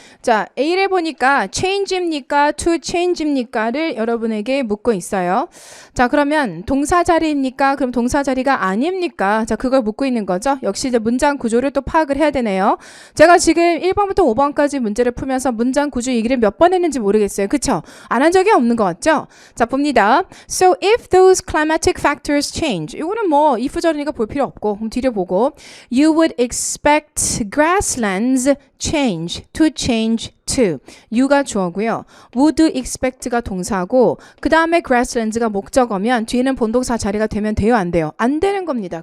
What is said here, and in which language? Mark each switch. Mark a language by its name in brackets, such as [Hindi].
[Korean] 자, A를 보니까 change입니까? to change입니까를 여러분에게 묻고 있어요. 자, 그러면 동사 자리입니까? 그럼 동사 자리가 아닙니까? 자, 그걸 묻고 있는 거죠. 역시 이제 문장 구조를 또 파악을 해야 되네요. 제가 지금 1번부터 5번까지 문제를 풀면서 문장 구조 얘기를 몇 번 했는지 모르겠어요. 그쵸? 안 한 적이 없는 것 같죠? 자, 봅니다. [English] So if those climatic factors change. [Korean] 이거는 뭐 if절이니까 볼 필요 없고 그럼 뒤를 보고 [English] you would expect grasslands change, to change to. [Korean] you가 주어고요. would expect가 동사고 그 다음에 grasslands가 목적어면 뒤에는 본동사 자리가 되면 돼요? 안 돼요? 안 되는 겁니다.